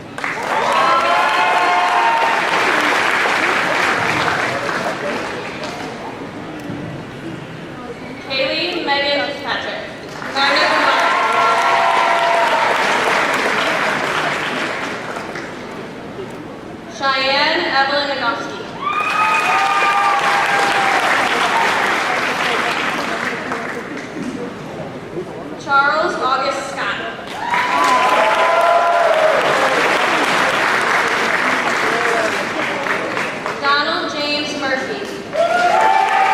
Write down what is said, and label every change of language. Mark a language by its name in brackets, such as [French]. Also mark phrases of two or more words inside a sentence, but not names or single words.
[English] Kaylee Megan Fitzpatrick. [Latin] Magna cum laude. [English] Cheyenne Evelyn Nagowski. Charles August Scott. Donald James Murphy.